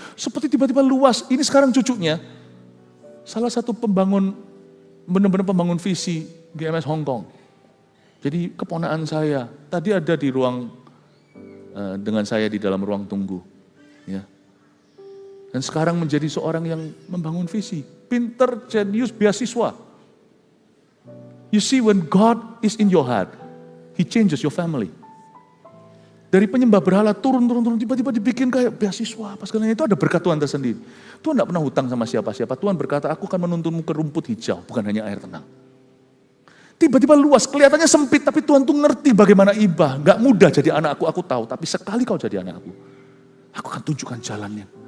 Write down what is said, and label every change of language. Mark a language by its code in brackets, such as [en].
[id] Seperti tiba-tiba luas, ini sekarang cucunya, salah satu pembangun, benar-benar pembangun visi GMS Hong Kong. Jadi keponakan saya, tadi ada di ruang, dengan saya di dalam ruang tunggu. Ya. Dan sekarang menjadi seorang yang membangun visi. Pinter, jenius, beasiswa. [en] You see when God is in your heart, He changes your family. [id] Dari penyembah berhala turun, tiba-tiba dibikin kayak beasiswa. Apa segalanya itu ada berkat Tuhan tersendiri. Tuhan tidak pernah hutang sama siapa-siapa. Tuhan berkata, aku akan menuntunmu ke rumput hijau, bukan hanya air tenang. Tiba-tiba luas, kelihatannya sempit, tapi Tuhan tuh ngerti bagaimana ibah. Gak mudah jadi anakku, aku tahu. Tapi sekali kau jadi anakku, aku akan tunjukkan jalannya.